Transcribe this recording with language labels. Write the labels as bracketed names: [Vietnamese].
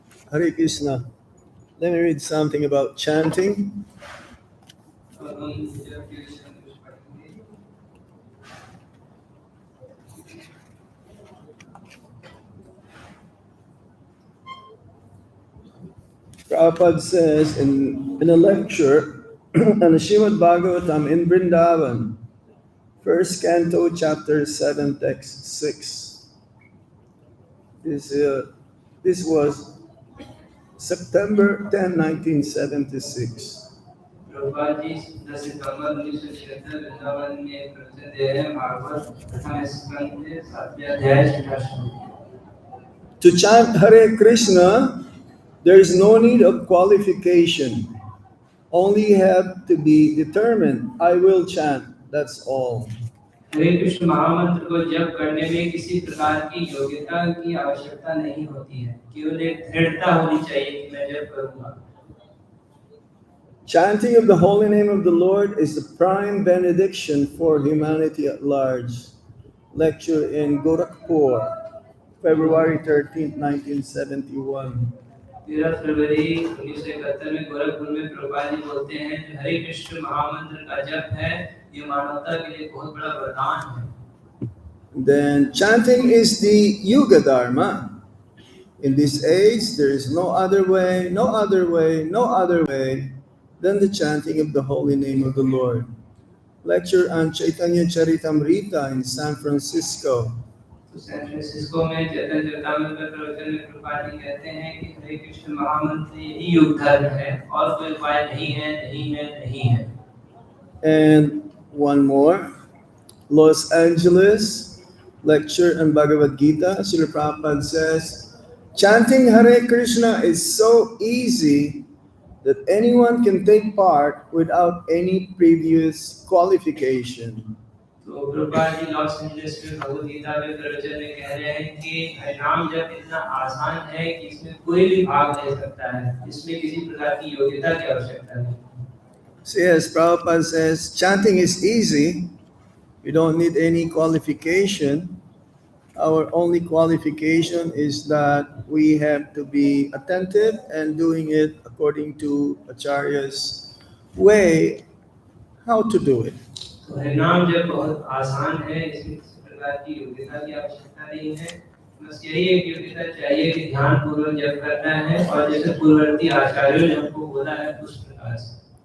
[English] Hare Krishna. Let me read something about chanting. [Hindi] अब हम जब के विषय में कुछ पढ़ेंगे। [English] Prabhupada says in a lecture on the Srimad Bhagavatam in Vrindavan, first canto, chapter 7, text 6. This was September 10, 1976. [Hindi] Prabhupada ji 10 सितंबर 1976 वृंदावन में एक प्रवचन दे रहे हैं भागवत प्रथम स्कंद 7वें अध्याय 6वां श्लोक। [English] To chant Hare Krishna, there is no need of qualification. Only have to be determined. I will chant. That's all. [Hindi] हरे कृष्ण महामंत्र को जप करने में किसी प्रकार की योग्यता की आवश्यकता नहीं होती है, केवल एक दृढ़ता होनी चाहिए कि मैं जप करूंगा। [English] Chanting of the holy name of the Lord is the prime benediction for humanity at large. Lecture in Gorakhpur, February 13th, 1971. [Hindi] 13 फरवरी 1971 में गोरखपुर में प्रभुपाद जी बोलते हैं जो हरे कृष्ण महामंत्र का जप है ये मानवता के लिए बहुत बड़ा वरदान है। [English] Then chanting is the Yuga Dharma. In this age, there is no other way, no other way, no other way than the chanting of the holy name of the Lord. Lecture on Chaitanya Charitamrita in San Francisco. [Hindi] तो San Francisco में चैतन्य चरितामृत के प्रवचन में प्रभुपाद जी कहते हैं कि हरे कृष्ण महामंत्र यही युग धर्म है और कोई उपाय नहीं है, नहीं है, नहीं है। [English] And one more, Los Angeles, lecture on Bhagavad Gita. Srila Prabhupada says, chanting Hare Krishna is so easy that anyone can take part without any previous qualification. [Hindi] तो प्रभुपाद जी लॉस एंजलिस में भगवद गीता में प्रवचन में कह रहे हैं कि हरिनाम जप इतना आसान है कि इसमें कोई भी भाग ले सकता है, इसमें किसी प्रकार की योग्यता की आवश्यकता नहीं। [English] So yes, Prabhupada says, chanting is easy. You don't need any qualification. Our only qualification is that we have to be attentive and doing it according to Acharya's way, how to do it. [Hindi] तो हरिनाम जप बहुत आसान है, इसमें किसी प्रकार की योग्यता की आवश्यकता नहीं है, बस यही एक योग्यता चाहिए कि ध्यान पूर्वक जप करना है और जैसे पूर्ववर्ती आचार्यों ने हमको बोला है उस प्रकार से।